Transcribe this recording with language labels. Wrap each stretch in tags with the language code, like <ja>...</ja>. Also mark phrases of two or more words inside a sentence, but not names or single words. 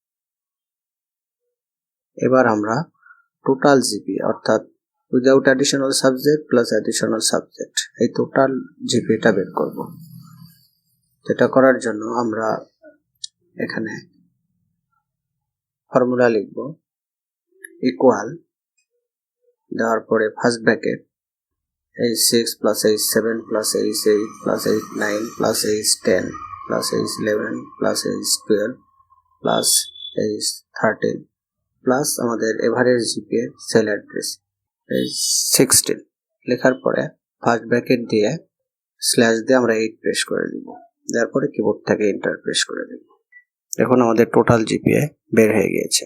<bn>এবার আমরা</bn> <en>total GPA</en> <bn>অর্থাৎ</bn> <en>without additional subject plus additional subject</en> <bn>এই টোটাল জিপিএটা বের করব। এটা করার জন্য আমরা এখানে ফর্মুলা লিখব ইকুয়াল দেওয়ার পরে ফার্স্ট ব্র্যাকেট</bn> <en>H6 plus H7 plus H8 plus H9 plus H10 plus H11 plus H12 plus H13</en> <bn>প্লাস আমাদের</bn> <en>average GPA cell address</en> <bn>H16 লেখার পরে</bn> <en>first bracket</en> <bn>দিয়ে স্ল্যাশ দিয়ে আমরা 8 প্রেস করে দিব। তারপরে কিবোর্ড থেকে</bn> <en>enter press</en> <bn>করে দেব। এখন আমাদের</bn> <en>total GPA</en> <bn>বের হয়ে গিয়েছে।</bn>